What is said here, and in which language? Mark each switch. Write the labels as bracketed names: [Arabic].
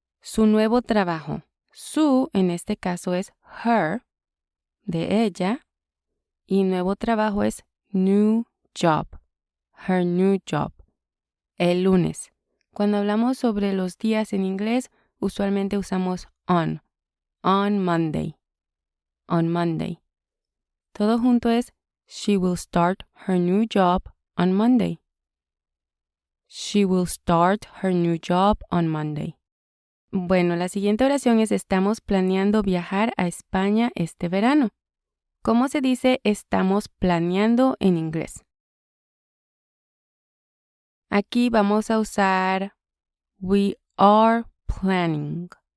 [Spanish] Su nuevo trabajo. Su, en este caso, es her, de ella. Y nuevo trabajo es [English] new job. Her new job. [Spanish] El lunes. Cuando hablamos sobre los días en inglés, usualmente usamos on. [English] On Monday. On Monday. [Spanish] Todo junto es [English] she will start her new job on Monday. She will start her new job on Monday. [Spanish] Bueno, la siguiente oración es estamos planeando viajar a España este verano. ¿Cómo se dice estamos planeando en inglés? Aquí vamos a usar [English] we are planning.